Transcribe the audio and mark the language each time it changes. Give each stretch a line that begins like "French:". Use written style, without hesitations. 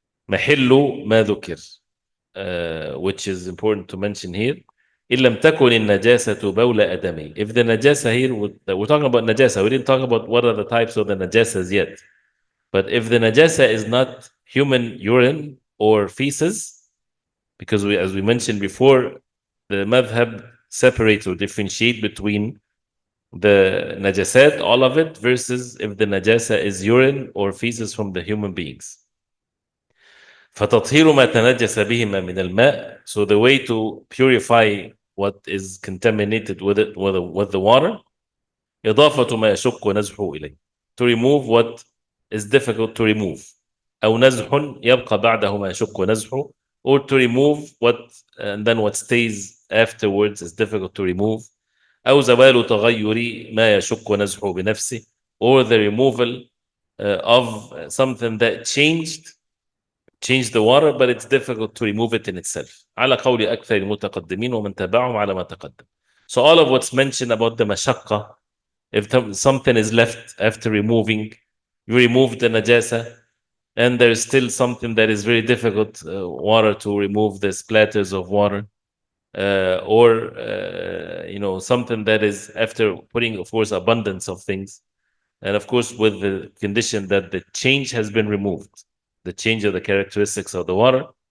Arabic: محل ما ذكر,
English: which is important to mention here.
Arabic: إن لم تكن النجاسة بول أدمي.
English: If the najasa here, we're talking about najasa, we didn't talk about what are the types of the najasas yet. But if the najasa is not human urine or feces, Because as we mentioned before, the madhab separates or differentiate between the najasat, all of it, versus if the najasa is urine or feces from the human beings.
Arabic: فَتَطْهِيرُ مَا تَنَجَّسَ بِهِمَا مِنَ الْمَاءِ.
English: So the way to purify what is contaminated with it, with the water,
Arabic: إضافة ما يشق نزحه إليه.
English: To remove what is difficult to remove.
Arabic: أو نزح يبقى بعده ما يشق نزحه.
English: Or to remove what, and then what stays afterwards is difficult to remove.
Arabic: أو زوال تغير ما يشق نزحه بنفسه.
English: Or the removal of something that changed the water, but it's difficult to remove it in itself.
Arabic: على قول أكثر المتقدمين ومن تبعهم على ما تقدم.
English: So all of what's mentioned about the mashaqqa, if something is left after removing, you remove the najasa, and there's still something that is very difficult, water to remove the splatters of water, or something that is after putting, of course, abundance of things, and of course with the condition that the change has been removed, the change of the characteristics of the water,